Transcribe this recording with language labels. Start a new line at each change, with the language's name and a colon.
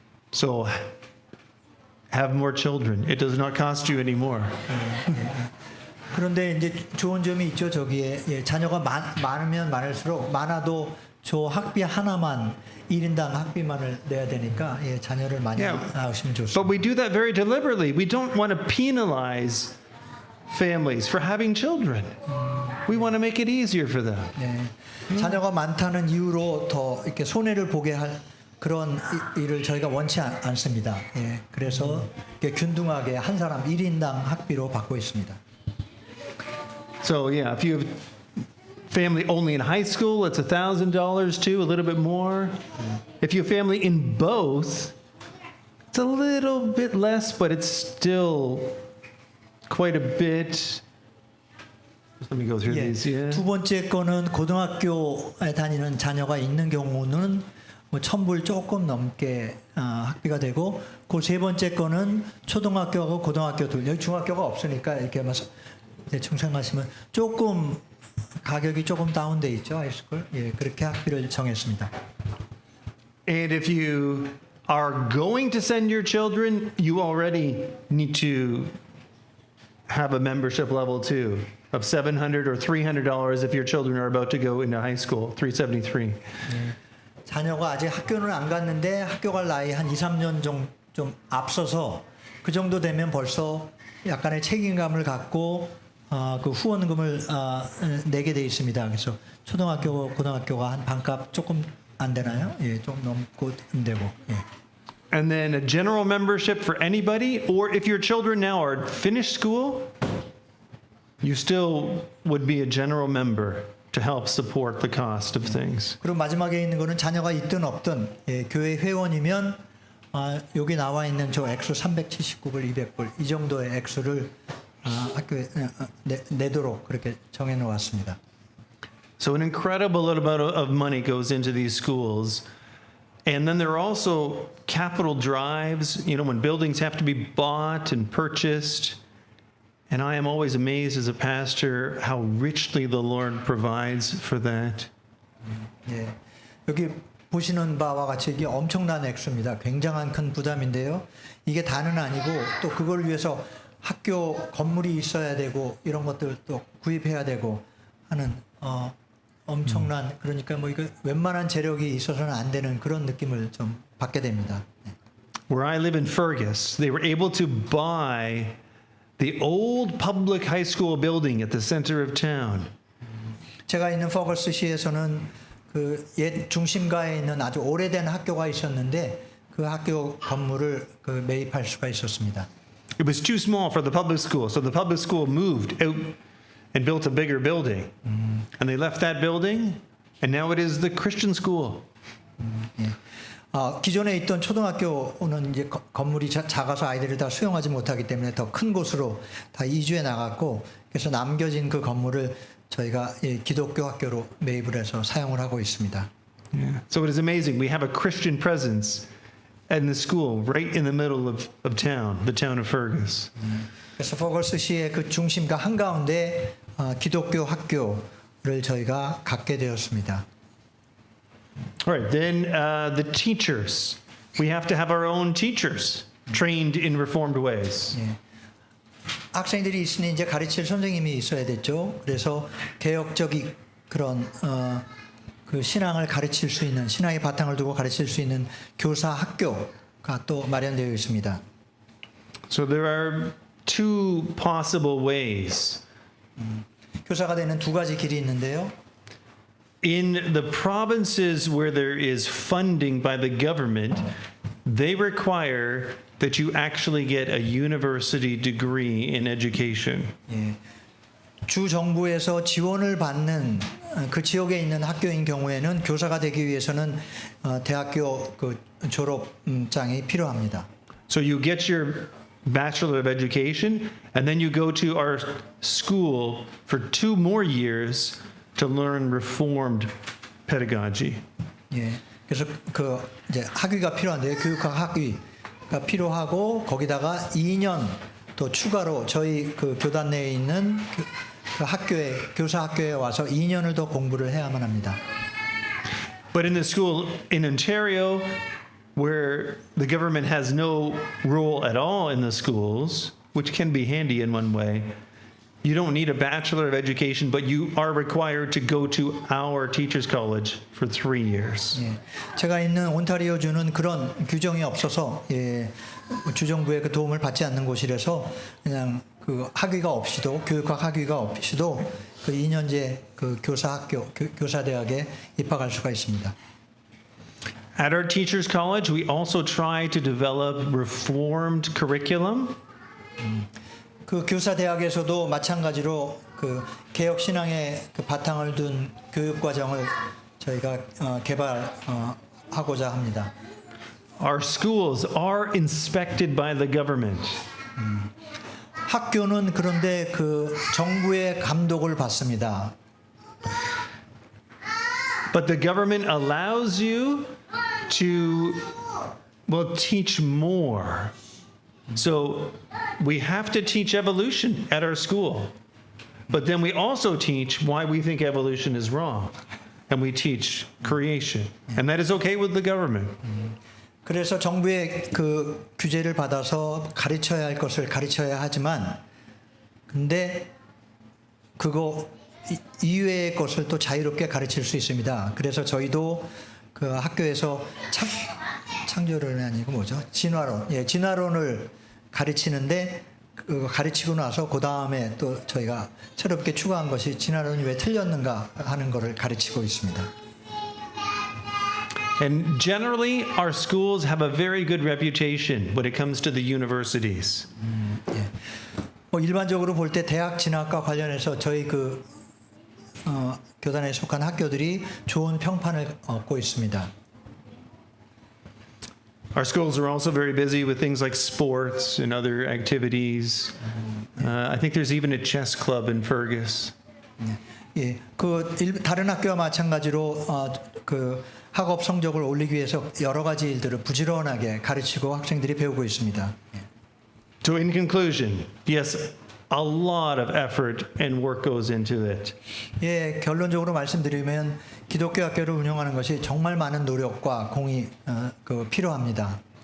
English: So have more children. It does not cost you any more.
Korean: 그런데 이제 좋은 점이 있죠. 저기에 예, 자녀가 많으면 많을수록 많아도 저 학비 하나만 1인당 학비만을 내야 되니까 예, 자녀를 많이
English: Yeah.
Korean: 낳으시면 좋습니다.
English: But we do that very deliberately. We don't want to penalize families for having children. We want to make it easier for them.
Korean: 네. 자녀가 많다는 이유로 더 이렇게 손해를 보게 할 그런 일을 저희가 원치 않습니다. 예. 그래서 이렇게 균등하게 한 사람 1인당 학비로 받고 있습니다.
English: So yeah, if you have family only in high school, it's $1,000 too, a little bit more. If you have family in both, it's a little bit less, but it's still quite a bit. Just let me go through
Korean: 예.
English: these. Yeah.
Korean: 두 번째 거는 고등학교에 다니는 자녀가 있는 경우는 뭐 1,000불 조금 넘게 학비가 되고 그 세 번째 거는 초등학교하고 고등학교 둘 여기 중학교가 없으니까 이렇게 대충 생각하시면 조금 가격이 조금 다운돼 있죠 하이스쿨 예 그렇게 학비를 정했습니다.
English: And if you are going to send your children, you already need to have a membership level too of $700 or $300 if your children are about to go into high school, 373.
Korean: 자녀가 아직 학교는 안 갔는데 학교 갈 나이 한 2, 3년 좀 앞서서 그 정도 되면 벌써 약간의 책임감을 갖고 그 후원금을 내게 돼 있습니다. 그래서 초등학교, 고등학교가 한 반값 조금 안 되나요? 예, 좀 넘고 되고. 예.
English: And then a general membership for anybody, or if your children now are finished school, you still would be a general member to help support the cost of things.
Korean: 그리고 마지막에 있는 거는 자녀가 있든 없든 예, 교회 회원이면 여기 나와 있는 저 액수 379불, 200불 이 정도의 액수를 학교에 내도록 그렇게 정해 놓았습니다.
English: So an incredible amount of money goes into these schools. And then there are also capital drives, you know, when buildings have to be bought and purchased. And I am always amazed as a pastor how richly the Lord provides for that.
Korean: 예, 여기 보시는 바와 같이 이게 엄청난 액수입니다. 굉장한 큰 부담인데요. 이게 다는 아니고 또 그걸 위해서 학교 건물이 있어야 되고 이런 것들도 구입해야 되고 하는 엄청난 그러니까 뭐 이거 웬만한 재력이 있어서는 안 되는 그런 느낌을 좀 받게 됩니다.
English: Where I live in Fergus, they were able to buy the old public high school building at the center of town.
Korean: 제가 있는 퍼거스시에서는 그 옛 중심가에 있는 아주 오래된 학교가 있었는데 그 학교 건물을 그 매입할 수가 있었습니다.
English: It was too small for the public school, so the public school moved out and built a bigger building. And they left that building, and now it is the Christian school.
Korean: 예. 기존에 있던 초등학교는 이제 건물이 작아서 아이들을 다 수용하지 못하기 때문에 더 큰 곳으로 다 이주해 나갔고 그래서 남겨진 그 건물을 저희가 기독교 학교로 매입을 해서 사용을 하고 있습니다.
English: Yeah. So it is amazing. We have a Christian presence in the school right in the middle of town, the town of Fergus.
Korean: 그래서 퍼거스시의 그 중심가 한가운데 기독교 학교를 저희가 갖게 되었습니다.
English: All right, then the teachers. We have to have our own teachers trained in reformed ways.
Korean: 예. 학생들이 있으니 이제 가르칠 선생님이 있어야 됐죠. 그래서 개혁적인 그런 그 신앙을 가르칠 수 있는 신앙의 바탕을 두고 가르칠 수 있는 교사 학교가 또 마련되어 있습니다.
English: So there are two possible ways.
Korean: 교사가 되는 두 가지 길이 있는데요.
English: In the provinces where there is funding by the government, they require that you actually get a university degree in education.
Korean: 예. 주 정부에서 지원을 받는 그 지역에 있는 학교인 경우에는 교사가 되기 위해서는 대학교 그 졸업장이 필요합니다.
English: So you get your Bachelor of Education, and then you go to our school for 2 more years to learn Reformed pedagogy.
Korean: 예. 그래서 그 이제 학위가 필요한데요. 교육학 학위가 필요하고 거기다가 2년 또 추가로 저희 그 교단 내에 있는 그 학교에 교사 학교에 와서 2년을 더 공부를 해야만 합니다.
English: But in the school in Ontario, where the government has no role at all in the schools, which can be handy in one way, you don't need a Bachelor of Education, but you are required to go to our Teachers College for 3 years.
Korean: 예, 제가 있는 온타리오주는 그런 규정이 없어서 예, 주정부의 그 도움을 받지 않는 곳이라서 그냥 그 학위가 없이도 교육학 학위가 없이도 그 2년제 그 교사 대학에 입학할 수가 있습니다.
English: At our Teachers College, we also try to develop reformed curriculum.
Korean: 그 교사 대학에서도 마찬가지로 그 개혁 신앙의 그 바탕을 둔 교육 과정을 저희가 개발하고자 합니다.
English: Our schools are inspected by the government.
Korean: 학교는 그런데 그 정부의 감독을 받습니다.
English: But the government allows you to, well, teach more. So we have to teach evolution at our school. But then we also teach why we think evolution is wrong. And we teach creation. And that is okay with the government.
Korean: 그래서 정부의 그 규제를 받아서 가르쳐야 할 것을 가르쳐야 하지만 근데 그거 이외의 것을 또 자유롭게 가르칠 수 있습니다. 그래서 저희도 그 학교에서 창조론이 아니고 뭐죠? 진화론. 예, 진화론을 가르치는데 그 가르치고 나서 그 다음에 또 저희가 새롭게 추가한 것이 진화론이 왜 틀렸는가 하는 것을 가르치고 있습니다.
English: And generally, our schools have a very good reputation when it comes to the universities.
Korean: 예. 뭐 일반적으로 볼 때 대학 진학과 관련해서 저희 그 교단에 속한 학교들이 좋은 평판을 얻고 있습니다.
English: Our schools are also very busy with things like sports and other activities. I think there's even a chess club in Fergus.
Korean: 예, 다른 학교와 마찬가지로 그 학업 성적을 올리기 위해서 여러 가지 일들을 부지런하게 가르치고 학생들이 배우고 있습니다. 예.
English: So in conclusion, yes, a lot of effort and work goes into it.
Korean: 예, 결론적으로 말씀드리면 기독교 학교를 운영하는 것이 정말 많은 노력과 공이 필요합니다.